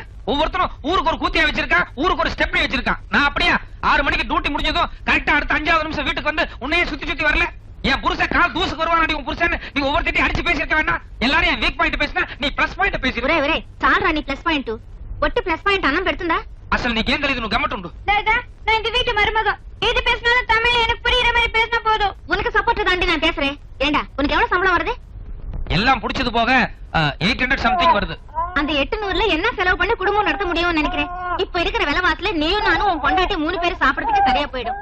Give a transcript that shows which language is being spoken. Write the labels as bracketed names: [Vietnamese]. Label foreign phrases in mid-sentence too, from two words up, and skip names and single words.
[Tamil] ஒவ்வொருத்தரும் ஊருக்கு ஒரு கூத்தியா வச்சிருக்கா, ஊருக்கு ஒரு ஸ்டெப்னி வச்சிருக்கான். நான் அப்படியா 6 மணிக்கு டியூட்டி முடிஞ்சதும் கரெக்டா அடுத்த 5வது நிமிஷம் வீட்டுக்கு வந்து உன்னையே சுத்தி வரல? என் புருஷன் கால் தூசுக்கு வருவான். உன் புருஷன் நீ ஒவ்வொருத்தையும் அடிச்சு பேசிருக்க வேண்டாம். எல்லாரும் என் [English] weak point [Tamil] பேசினா நீ [English] plus point [Tamil] பேசி. ஒரே சால்ரா நீ [English] plus point [Tamil] ஒட்டு [English] plus point [Tamil] அண்ணன் பெடுத்துடா. [Telugu] అసలు నీకేం తెలియదు, నువ్వు గమ్మటుండు. [Tamil] நான் இந்த வீட்டு மருமக. எது பேசினாலும் தமிழ்ல எனக்கு புரியுற மாதிரி பேசினா போதும். உனக்கு சப்போர்ட் தாண்டி நான் பேசுறேன். ஏண்டா, உனக்கு எவ்வளவு சம்பளம் வருது? எல்லாம் புடிச்சது போக 800 சம்திங் வருது. அந்த 800ல என்ன செலவு பண்ணி குடும்பம் நடத்த முடியும்னு நினைக்கிறேன். இப்ப இருக்கிற விலைவாசில நீயும் நானும் உன் பொண்டாட்டி 3 பேர் சாப்பிடறதுக்கு சரியா போயிடும்.